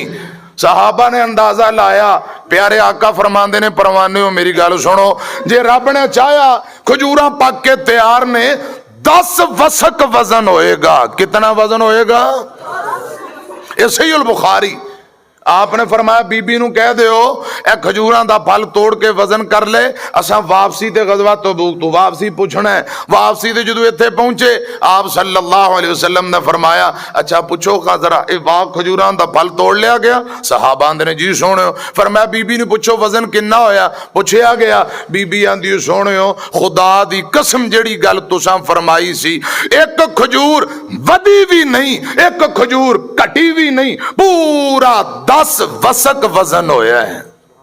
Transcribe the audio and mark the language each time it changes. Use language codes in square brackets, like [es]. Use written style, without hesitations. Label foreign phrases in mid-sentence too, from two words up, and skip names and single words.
[pa] ਸਹਾਬਾ ਨੇ ਅੰਦਾਜ਼ਾ ਲਾਇਆ, ਪਿਆਰੇ ਆਕਾ ਫ਼ਰਮਾਂਦੇ ਨੇ ਪਰਵਾਨੇ ਹੋ ਮੇਰੀ ਗੱਲ ਸੁਣੋ, ਜੇ ਰੱਬ ਨੇ ਚਾਹਾ ਖਜੂਰਾਂ ਪੱਕ ਕੇ ਤਿਆਰ ਨੇ 10 ਵਸਕ ਵਜ਼ਨ ਹੋਏਗਾ। ਕਿਤਨਾ ਵਜ਼ਨ ਹੋਏਗਾ? ਯੇ ਸਹੀਹੁਲ ਬੁਖ਼ਾਰੀ। ਆਪਨੇ ਫ਼ਰਮਾਇਆ ਬੀਬੀ ਨੂੰ ਕਹਿ ਦਿਓ ਏ ਖਜੂਰਾਂ ਦਾ ਫਲ ਤੋੜ ਕੇ ਵਜ਼ਨ ਕਰ ਲੈ, ਅਸਾਂ ਵਾਪਸੀ ਤੇ ਗ਼ਜ਼ਵਾ ਤਬੂਕ ਤੋਂ ਵਾਪਸੀ ਪੁੱਛਣਾ ਹੈ। ਵਾਪਸੀ ਤੇ ਜਦੋਂ ਇੱਥੇ ਪਹੁੰਚੇ ਆਪ [ar] صلى الله عليه وسلم [pa] ਨੇ ਫ਼ਰਮਾਇਆ ਅੱਛਾ ਪੁੱਛੋ ਕਾ ਜ਼ਰਾ ਏ ਵਾਹ ਖਜੂਰਾਂ ਦਾ ਫਲ ਤੋੜ ਲਿਆ ਗਿਆ? ਸਹਾਬਾ ਆਂਹਦੇ ਨੇ ਜੀ ਸੋਹਣਿਓ। ਫ਼ਰਮਾਇਆ ਬੀਬੀ ਨੂੰ ਪੁੱਛੋ ਵਜ਼ਨ ਕਿਤਨਾ ਹੋਇਆ? ਪੁੱਛਿਆ ਗਿਆ। ਬੀਬੀ ਆਂਹਦੀ ਸੋਹਣਿਓ ਖ਼ੁਦਾ ਦੀ ਕਸਮ ਜਿਹੜੀ ਗੱਲ ਤੁਸਾਂ ਫ਼ਰਮਾਈ ਸੀ, ਇੱਕ ਖਜੂਰ ਵਧੀ ਭੀ ਨਹੀਂ, ਇੱਕ ਖਜੂਰ ਘਟੀ ਭੀ ਨਹੀਂ, ਪੂਰਾ 10 ਵਸਕ ਵਜ਼ਨ ਹੋਇਆ ਹੈ।